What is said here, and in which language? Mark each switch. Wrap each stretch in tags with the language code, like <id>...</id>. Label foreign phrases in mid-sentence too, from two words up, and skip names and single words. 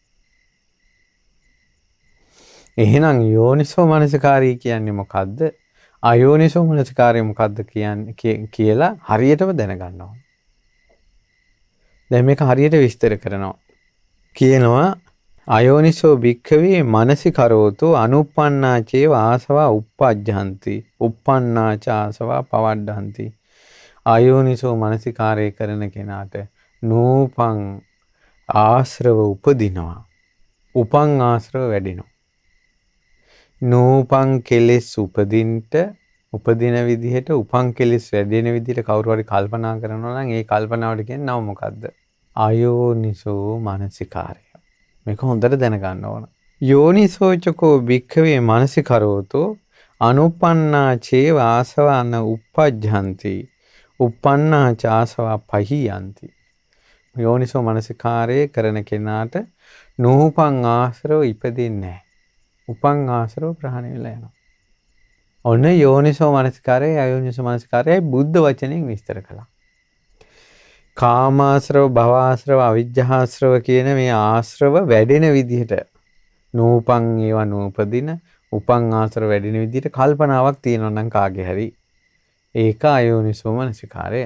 <si>එහෙනම් යෝනිසෝ මනසිකාරය කියන්නේ මොකද්ද? අයෝනිසෝ මනසිකාරය මොකද්ද කියන්නේ කියලා හරියටම දැනගන්න ඕන. දැන් මේක හරියට විස්තර කරනවා.</si> <pi>කියනවා අයෝනිසෝ භික්ඛවේ මනසිකරෝතෝ අනුප්පන්නාචේ ආසවා uppajjanti uppannāca ආසවා පවඩ්ඩಂತಿ.</pi> <si>අයෝනිසෝ මනසිකාරය කරන කෙනාට නූපං ආශ්‍රව උපදිනවා. උපං ආශ්‍රව වැඩිනවා. නූපං කෙලෙස් උපදින්ට උපදින විදිහට උපං කෙලෙස් වැඩෙන විදිහට කවුරු හරි කල්පනා කරනවා නම් ඒ කල්පනාවට කියන්නේ නම මොකද්ද? අයෝනිසෝ මනසිකාරය. මේක හොඳට දැනගන්න ඕන.</si> <pi>යෝනිසෝචකෝ භික්ඛවේ මනසිකරෝතෝ අනුප්පන්නාචේ ආසවන uppajjanti uppannāca ආසවා පහියන්ති.</pi> <si>යෝනිසෝ මනසිකාරය කරන කෙනාට නූපං ආශ්‍රව ඉපදින්නේ නැහැ. උපං ආශ්‍රව ප්‍රහාණය වෙලා යනවා. ඔන්න යෝනිසෝ මනසිකාරය අයෝනිසෝ මනසිකාරයයි බුද්ධ වචනෙන් විස්තර කළා. කාමාශ්‍රව භවආශ්‍රව අවිජ්ජාශ්‍රව කියන මේ ආශ්‍රව වැඩෙන විදිහට නූපං ඒවා නූපදින උපං ආශ්‍රව වැඩෙන විදිහට කල්පනාවක් තියෙනවා නම් කාගේ හරි ඒක අයෝනිසෝ මනසිකාරය.</si>